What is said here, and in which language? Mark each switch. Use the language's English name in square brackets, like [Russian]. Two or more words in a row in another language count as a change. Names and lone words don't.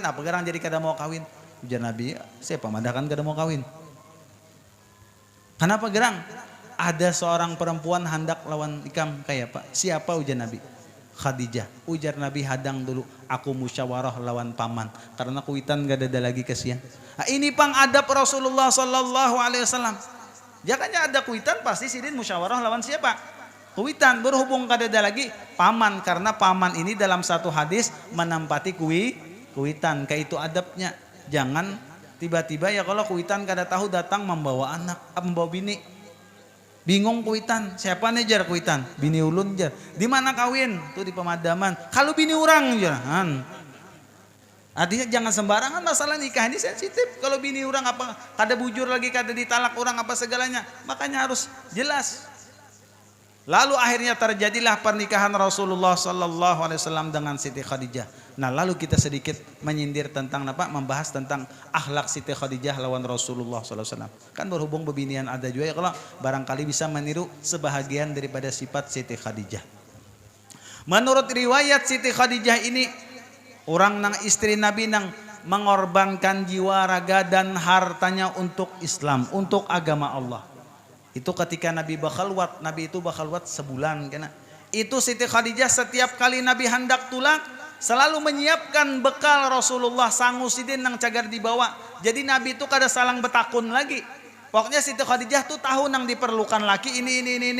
[Banjar] Apa gerang jadi kada mau kawin? Ujar Nabi, siapa madahkan kada mau kawin? Kenapa gerang? Ada seorang perempuan hendak lawan ikam kayak apa? Siapa ujar Nabi? Khadijah. Ujar Nabi, hadang dulu, aku musyawarah lawan paman karena kuitan gak ada lagi kasihan. Nah, ini pang adab Rasulullah [Arabic] صلى الله عليه وسلم. [Banjar] Jangannya ada kuitan pasti sidin musyawarah lawan siapa? Kuitan. Berhubung gak ada lagi paman, karena paman ini dalam satu hadis menempati kuitan. Kayak itu adabnya. Jangan tiba-tiba ya kalau kuitan kada tahu datang membawa anak, membawa bini. Bingung kuitan, siapa nih jar kuitan? Bini ulun jar. Di mana kawin? Tuh di pemadaman. Kalau bini orang jar. [Indonesian] Artinya jangan sembarangan masalah nikah ini sensitif. [Banjar] Kalau bini orang apa kada bujur lagi, kada ditalak orang apa segalanya. [Indonesian] Makanya harus jelas. Lalu akhirnya terjadilah pernikahan Rasulullah [Arabic] صلى الله عليه وسلم [Indonesian] dengan Siti Khadijah. Nah, lalu kita sedikit menyindir tentang apa? Membahas tentang akhlak Siti Khadijah lawan Rasulullah [Arabic] صلى الله عليه وسلم. [Indonesian] Kan berhubung bebinian ada juga ya, kalau barangkali bisa meniru sebahagian daripada sifat Siti Khadijah. Menurut riwayat Siti Khadijah ini orang nang istri Nabi nang mengorbankan jiwa, raga dan hartanya untuk Islam, untuk agama Allah. [Banjar] Itu ketika Nabi bakhalwat, Nabi itu bakhalwat sebulan kena. Itu Siti Khadijah setiap kali Nabi hendak tulak selalu menyiapkan bekal Rasulullah sangu sidin nang cagar dibawa. Jadi Nabi itu kada salang betakun lagi. Pokoknya Siti Khadijah tuh tahu nang diperlukan laki ini.